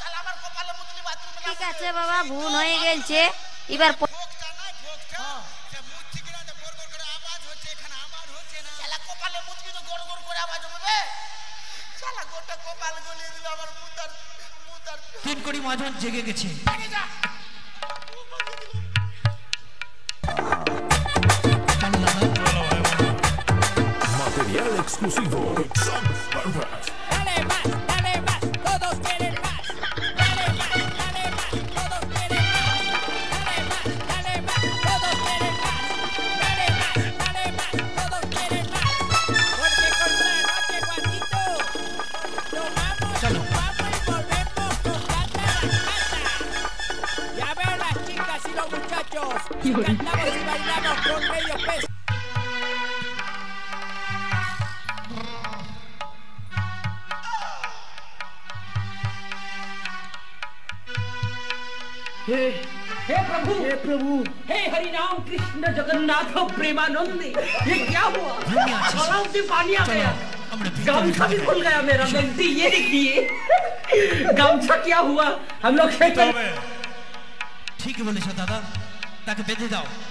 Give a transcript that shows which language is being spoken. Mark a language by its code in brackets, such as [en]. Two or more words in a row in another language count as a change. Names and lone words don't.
[bn] ঠিক আছে বাবা, ভুল হয়ে গেছে। এবার তিন কোটি মহাজন জেগে গেছে। [es] Material exclusivo. Dale más, todos quieren más. Dale más, todos quieren más. Dale más, todos quieren más. Dale más, todos quieren más. Porque con la noche, Juancito, vamos y volvemos con gata la casa. Ya veo las chicas y los muchachos. Cantamos y bailamos con medio peso. [hi] हे प्रभु, हे हरिनाम कृष्ण जगन्नाथ प्रेमानंद, ये क्या हुआ? गलाव से पानी आ गया, गामछा भी खुल गया मेरा। गलती ये देखिए, गामछा क्या हुआ? हम लोग [bn] ঠিক বলেছো দাদা, তাকে বেঁধে দাও।